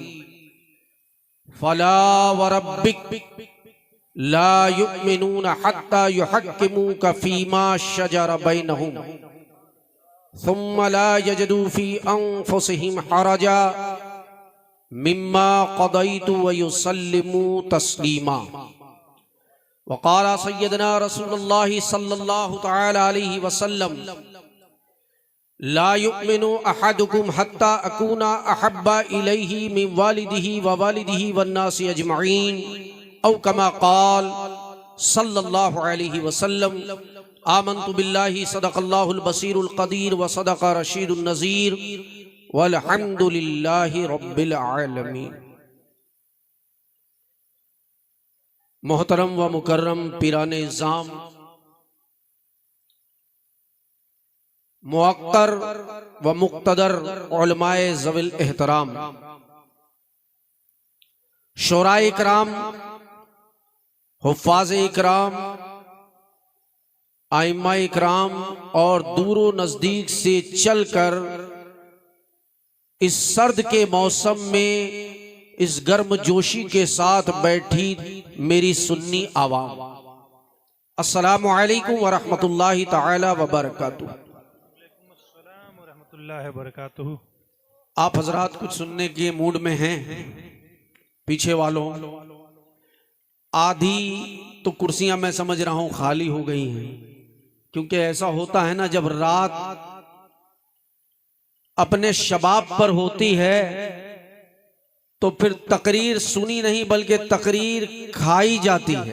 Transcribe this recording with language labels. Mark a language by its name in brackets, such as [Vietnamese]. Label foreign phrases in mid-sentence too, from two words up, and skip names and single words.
[Arabic] فلا وربك لا يؤمنون حتى يحكموك فيما شجر بينهم ثم لا يجدوا في أنفسهم حرجا مما قضيت ويسلموا تسليما. وقال سيدنا رسول الله صلى الله تعالى عليه وسلم لا يؤمن أحدكم حتى أكون أحب إليه من والده ووالده والناس أجمعين أو كما قال صلى الله عليه وسلم. آمنت بالله صدق الله البصير القدير وصدق رشيد النذير والحمد لله رب العالمين. [Hindi] मोहतरम व मुकर्रम पीराने इज़्ज़ाम, मुअक्कर व मुक़्तदर उलमाए ज़विल एहतराम, शोराए इकराम, हुफ़्फ़ाज़े इकराम, आइम्माए इकराम और दूरो नज़दीक से चलकर इस सर्द के मौसम में इस गर्म जोशी के साथ बैठी मेरी सुन्नी आवाम, [Arabic] السلام عليكم ورحمة الله تعالى وبركاته. [Hindi] आप हजरात कुछ सुनने के मूड में हैं? पीछे वालों, आधी तो कुर्सियां मैं समझ रहा हूं खाली हो गई हैं, क्योंकि ऐसा होता है ना, जब रात अपने शबाब पर होती है तो फिर तकरीर सुनी नहीं बल्कि तकरीर खाई जाती है।